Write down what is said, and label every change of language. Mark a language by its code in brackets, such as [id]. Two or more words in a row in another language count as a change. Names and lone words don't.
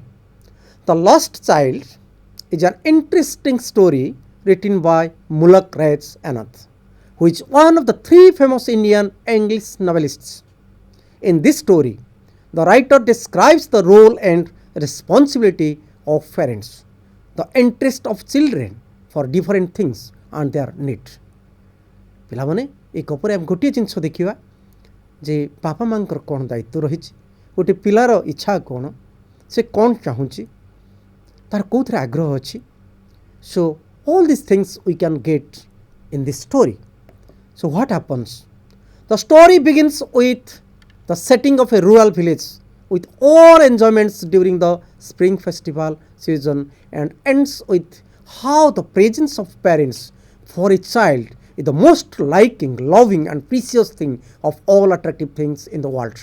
[en] The Lost Child is an interesting story written by Mulak Raj Anath, who is one of the three famous Indian English novelists. In this story, the writer describes the role and responsibility of parents, the interest of children for different things and their need. [or] ପିଲାମାନେ ଏ ଗପରେ ଆମେ ଗୋଟିଏ ଜିନିଷ ଦେଖିବା ଯେ ବାପା ମାଙ୍କର କ'ଣ ଦାୟିତ୍ୱ ରହିଛି, ଗୋଟେ ପିଲାର ଇଚ୍ଛା କ'ଣ, ସେ କ'ଣ ଚାହୁଁଛି, ତାର କେଉଁଥିରେ ଆଗ୍ରହ ଅଛି. [en] So all these things we can get in this story. So what happens? The story begins with the setting of a rural village with all enjoyments during the spring festival season and ends with how the presence of parents for a child is the most liking, loving and precious thing of all attractive things in the world.